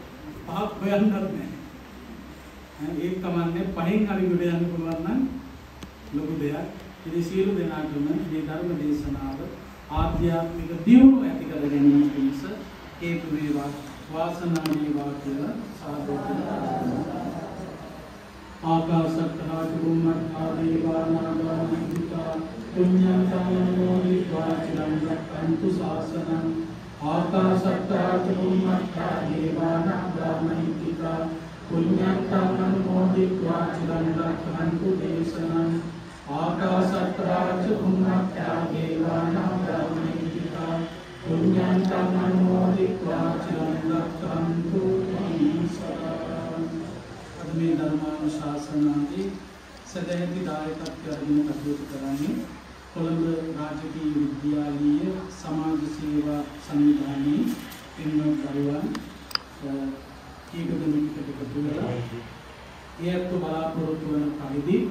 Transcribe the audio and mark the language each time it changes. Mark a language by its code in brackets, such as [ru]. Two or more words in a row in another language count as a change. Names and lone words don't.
[si] පහක් හොයන්නත් නැහැ. ඒක කමන්නේ පහෙන් හරි ගොඩ යන්න පුළුවන් නම් ලොකු දෙයක්. ඉතින් සියලු දෙනාටම මේ ධර්ම දේශනාව ආධ්‍යාත්මික දියුණුව ඇති කර ගැනීම පිණිස හේතු වේවා, වාසනාව වේවා කියලා සාදු [pi] ආකාශත්තා චුම්මත්තා දේවානාගා මහිත්‍තිකා පුඤ්ඤං සම්මෝදිत्वा චිරං රක්ඛන්තු ශාසනං. ආකාශත්තා චුම්මත්තා දේවානාගා මහිත්‍තිකා පුඤ්ඤං සම්මෝදිत्वा චිරං රක්ඛන්තු දේශනං. ආකාශත්තා චුම්මත්තා දේවානාගා මහිත්‍තිකා පුඤ්ඤං සම්මෝදිत्वा චිරං රක්ඛන්තු දේශනං. [si] මේ ධර්මානුශාසනාවේ සදැහැති දායකත්වය අරගෙන කටයුතු කරන්නේ කොළඹ රාජකීය විද්‍යාලීය සමාජ සේවා සංවිධානයේ පින්වත් දරුවන් කීප දෙනෙකුට එකතු වෙලා ඒත් බලාපොරොත්තු වන පරිදි